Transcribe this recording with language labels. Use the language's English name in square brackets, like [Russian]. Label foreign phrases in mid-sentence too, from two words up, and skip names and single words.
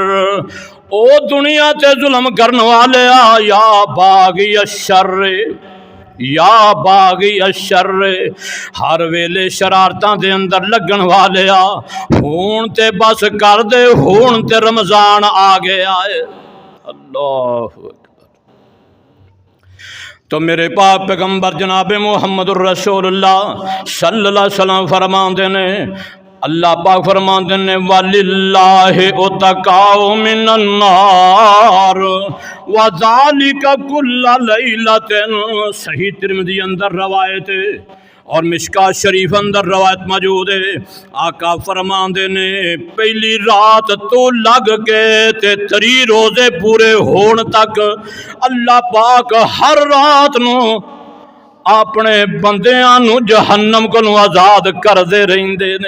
[Punjabi] او دنیا تے ظلم کرنے والے یا باغی عشر، یا باغی عشر، ہر ویلے شرارتاں دے اندر لگن والے ہن تے بس کر دے، ہن تے رمضان آ گیا ہے. اللہ تو میرے پاک پیغمبر جناب محمد رسول اللہ [Arabic] صلى الله عليه وسلم [Punjabi] فرماتے نے اللہ پاک فرماتے نے [Arabic] ولله عتقاء من النار و ذلك كل ليلة. [Punjabi] صحیح ترمذی اندر روایت اور مشکوٰۃ شریف اندر روایت موجود ہے. آقا فرماتے نے پہلی رات تو لگ کے تے 3 روزے پورے ہونے تک اللہ پاک ہر رات نوں اپنے بندیاں نوں جہنم کو آزاد کرتے رہندے نے.